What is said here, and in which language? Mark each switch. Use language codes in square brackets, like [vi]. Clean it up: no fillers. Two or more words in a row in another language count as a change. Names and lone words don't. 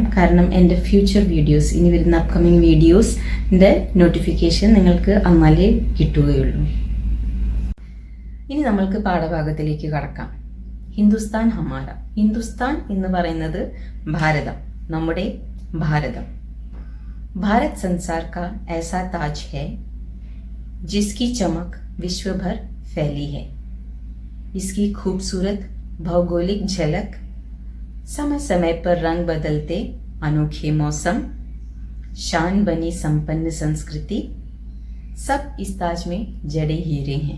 [ml] കാരണം എൻ്റെ [en] future videos, [ml] ഇനി വരുന്ന [en] upcoming videos [ml] നോട്ടിഫിക്കേഷൻ നിങ്ങൾക്ക് അന്നാലേ കിട്ടുകയുള്ളൂ. ഇനി നമ്മൾക്ക് പാഠഭാഗത്തിലേക്ക് കടക്കാം. [hi] हिंदुस्तान हमारा. [ml] ഹിന്ദുസ്ഥാൻ എന്ന് പറയുന്നത് ഭാരതം, നമ്മുടെ ഭാരതം. [hi] भारत संसार का ऐसा ताज है जिसकी चमक विश्व भर फैली है. इसकी खूबसूरत भौगोलिक झलक, समय समय पर रंग बदलते अनोखे मौसम, शान बनी संपन्न संस्कृति, सब इस ताज में जड़े हीरे हैं.